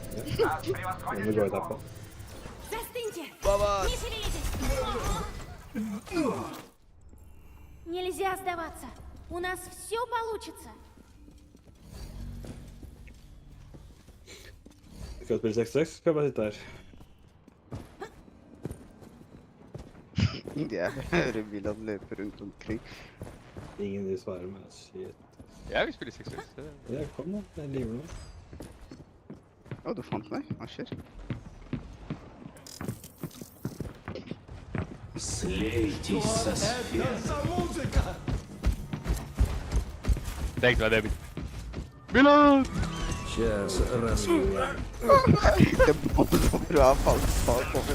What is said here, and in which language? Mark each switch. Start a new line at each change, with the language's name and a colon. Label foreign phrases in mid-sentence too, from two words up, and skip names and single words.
Norwegian: Vi går etterpå.
Russian: Застыньте! Не шевелитесь! Нельзя сдаваться. У нас все получится.
Norwegian: Skal vi spille 6-6, skal jeg bare sitte her. Jeg hører William løpe rundt omkring. Ingen vil svare meg. Shit. Jeg vil spille 6-6. Ja, kom da. Jeg lever nå. Å, du fant meg? Hva skjer? Tenk meg det, Milan! Det må bra falt over.